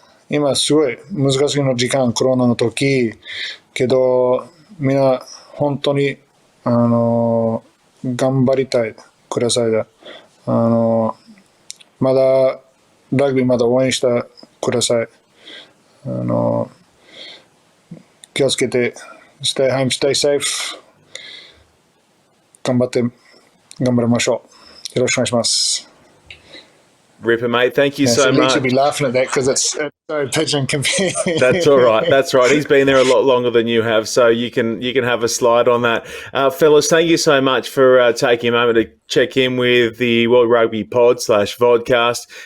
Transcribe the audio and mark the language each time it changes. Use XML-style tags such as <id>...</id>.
<ja>今すごい難しいの時間、コロナの時、けど、みんな本当に頑張りたいくださいだ。まだラグビーまだ応援してください。気をつけて、</ja> <en>stay home, stay safe。</en> <ja>頑張りましょう。よろしくお願いします。</ja> <en>Ripper, mate. Thank you so Leitch much. will be laughing at that because it's so pigeon confused. That's all right. That's right. He's been there a lot longer than you have, so you can have a slide on that. Fellas, thank you so much for taking a moment to check in with the World Rugby Pod /Vodcast.</en>